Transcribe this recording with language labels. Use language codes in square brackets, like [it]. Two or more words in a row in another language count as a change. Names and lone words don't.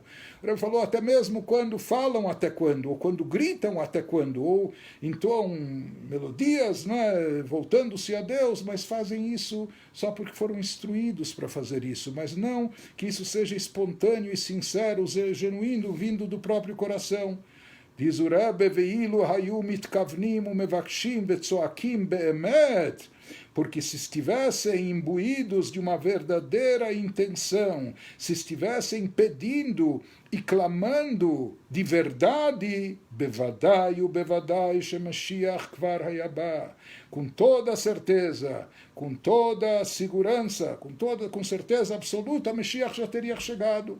[pt] O Rebbe falou, até mesmo quando falam até quando, ou quando gritam até quando, ou entoam melodias, voltando-se a Deus, mas fazem isso só porque foram instruídos para fazer isso, mas não que isso seja espontâneo e sincero, genuíno, vindo do próprio coração. Diz o Rebbe, [he] ואילו היו מתכוונים ומבקשים וצועקים באמת, [pt] porque se estivessem imbuídos de uma verdadeira intenção, se estivessem pedindo e clamando de verdade, [he] בוודאי שמשיח כבר היה בא, [pt] com toda certeza, com toda segurança, com certeza absoluta, Mashiach já teria chegado.